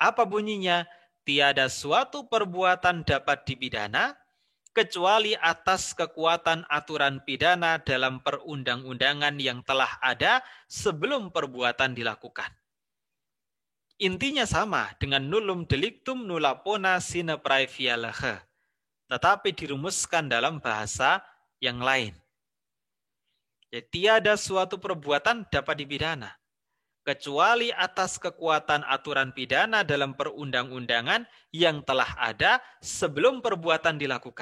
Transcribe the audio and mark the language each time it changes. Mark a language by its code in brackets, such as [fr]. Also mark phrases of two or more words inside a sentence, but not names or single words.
[id] Apa bunyinya? Tiada suatu perbuatan dapat dipidana kecuali atas kekuatan aturan pidana dalam perundang-undangan yang telah ada sebelum perbuatan dilakukan. Intinya sama dengan [la] nullum delictum nulla pona sine praevia lege, [id] tetapi dirumuskan dalam bahasa yang lain. Jadi, tiada suatu perbuatan dapat dipidana kecuali atas kekuatan aturan pidana dalam perundang-undangan yang telah ada sebelum perbuatan dilakukan.